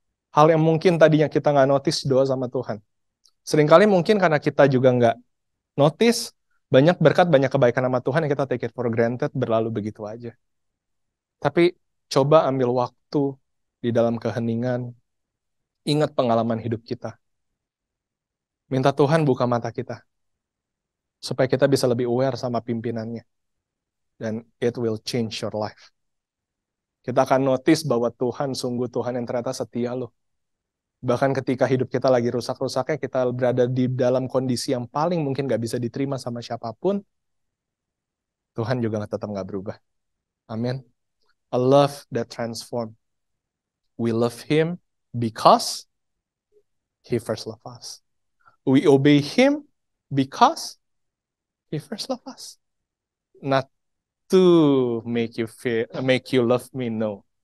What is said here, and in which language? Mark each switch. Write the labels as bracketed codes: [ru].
[id] Hal yang mungkin tadinya kita nggak notice, doa sama Tuhan. Seringkali mungkin karena kita juga nggak notice, banyak berkat, banyak kebaikan sama Tuhan yang kita [en] take it for granted, [id] berlalu begitu aja. Tapi coba ambil waktu di dalam keheningan, ingat pengalaman hidup kita. Minta Tuhan buka mata kita, supaya kita bisa lebih aware sama pimpinannya. [en] Dan it will change your life. [id] Kita akan notice bahwa Tuhan, sungguh Tuhan yang ternyata setia loh. Bahkan ketika hidup kita lagi rusak-rusaknya, kita berada di dalam kondisi yang paling mungkin gak bisa diterima sama siapapun, Tuhan juga tetap gak berubah. [en] Amin. A love that transforms. We love Him because He first loved us. We obey Him because He first loved us. Not to make you love me, no.